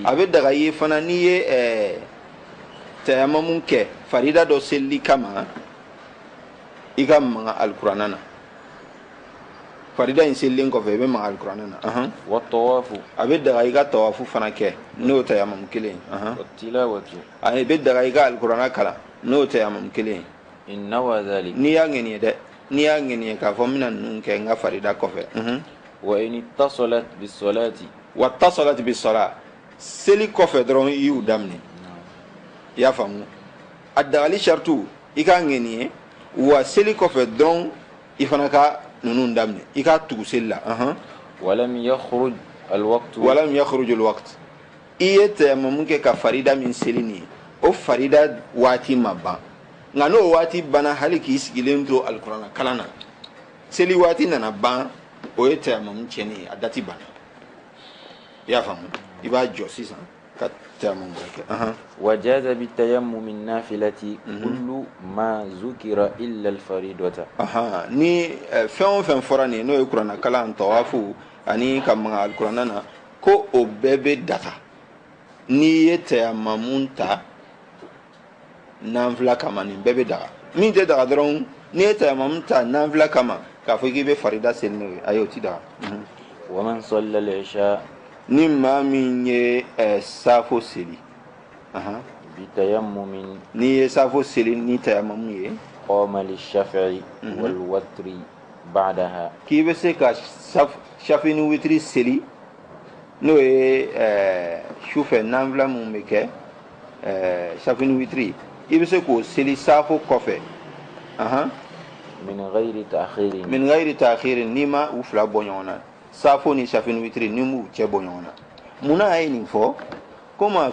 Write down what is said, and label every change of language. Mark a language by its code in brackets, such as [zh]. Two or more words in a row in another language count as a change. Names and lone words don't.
[bm] a bɛ daga ye fana n'i ye tayamumu kɛ farida dɔ selili kama i ka maga alikuranna na farida in selilen kɔfɛ i bɛ maga alikuranna na [ar] والطواف [bm] a bɛ daga i ka tawafu fana kɛ n'o tayamumu kelen [ar] والتلاوة [bm] a bɛ daga i ka alikuranna kalan n'o tayamumu kelen [ar] إن نوى ذلك [bm] n'i y'a ŋɛniye dɛ n'i y'a ŋɛniye k'a fɔ n bɛna ninnu kɛ n ka farida kɔfɛ [ar] وإن اتصلت بالصلاة واتصلت بالصلاة [bm] seli kɔfɛ dɔrɔn i y'u daminɛ i y'a faamu a dagali saritu i k'a ŋɛniye wa seli kɔfɛ dɔrɔn i fana ka ninnu daminɛ i k'a tugu seli la [ar] ولم يخرج الوقت ولم يخرج الوقت [bm] i ye tayamumu kɛ ka farida min seli nin ye o farida waati ma ban nka n'o waati banna hali k'i sigilen to alikuranna kalan na seli waati nana ban o ye tayamumu tiɲɛni ye a dati banna i y'a faamu i b'a jɔ sisan ka tayamumu kɛ [ar] وجاز بالتيمم النافلة كل ما ذكر إلا الفريضة [bm] ni fɛn o fɛn fɔra nin n'o ye kuranna kalan tawafu ani ka maga alikuranna na ko o bɛɛ bɛ daga n'i ye tayamumu ta nanfila kama nin bɛɛ bɛ daga min tɛ daga dɔrɔn n'i ye tayamumu ta nanfila kama k'a fɔ k'i bɛ farida seli n'o ye ayi o ti daga [ar] ومن صلى العشاء [bm] ni maa min ye safo seli [ar] bitayammumin [bm] n'i ye safo seli ni tayamumu ye [ar] قام للشفع والوتر بعدها [bm] k'i bɛ se ka shafi ni witiri seli n'o ye sufɛ nanfila mun bɛ kɛ shafi ni witiri i bɛ se k'o seli safo kɔfɛ [ar] من غير [bm] ta'khirin n'i ma u fila bɔ ɲɔgɔn na safo ni shafi ni witiri ni m'u cɛ bɔ ɲɔgɔn na munna a ye nin fɔ ko maa